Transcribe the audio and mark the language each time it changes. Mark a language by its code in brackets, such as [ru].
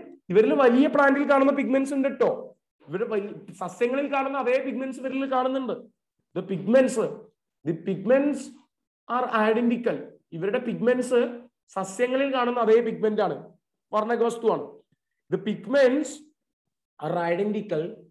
[ml] ഇവരിൽ വലിയ പ്ലാന്റിൽ കാണുന്ന പിഗ്മെന്റ്സ് ഉണ്ട് കേട്ടോ. ഇവര് സസ്യങ്ങളിൽ കാണുന്ന അതേ പിഗ്മെന്റ്സ് ഇവരിൽ കാണുന്നുണ്ട്. [en] The pigments are identical. [ml] ഇവരുടെ പിഗ്മെന്റ്സ് സസ്യങ്ങളിൽ കാണുന്ന അതേ പിഗ്മെന്റ് ആണ്, വർണ്ണകവസ്തുവാണ്. [en] The pigments are identical.